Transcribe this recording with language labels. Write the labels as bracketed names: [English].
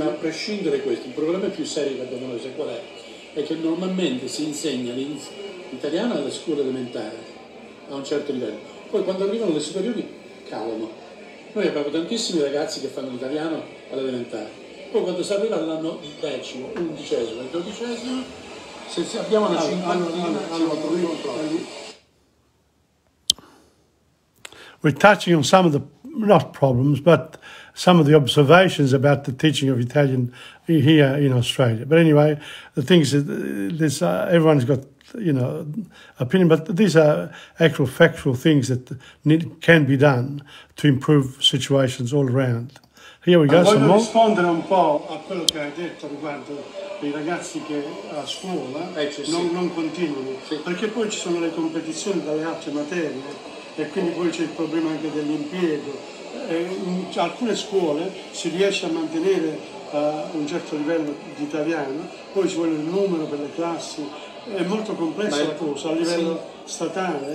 [Italian] Sì, ma a prescindere da questo, il problema più serio che abbiamo noi, qual è che normalmente si insegna l'italiano alle scuole elementari a un certo livello, poi quando arrivano le superiori calano. Noi abbiamo tantissimi ragazzi che fanno l'italiano all'elementare, poi quando si arriva all'anno 10°, 11° e 12°, se abbiamo una cinquantina, siamo [English] We're touching on some of the, not problems, but some of the observations about the teaching of Italian here in Australia. But anyway, the thing is that everyone's got, opinion, but these are actual factual things that can be done to improve situations all around. Here we go. [Italian] Voglio rispondere un po' a quello che hai detto riguardo i ragazzi che a scuola non continuano, perché poi ci sono le competizioni dalle altre materie e quindi poi c'è il problema anche dell'impiego in alcune scuole si riesce a mantenere un certo livello di italiano, poi ci vuole il numero per le classi, è molto complesso la cosa a livello statale,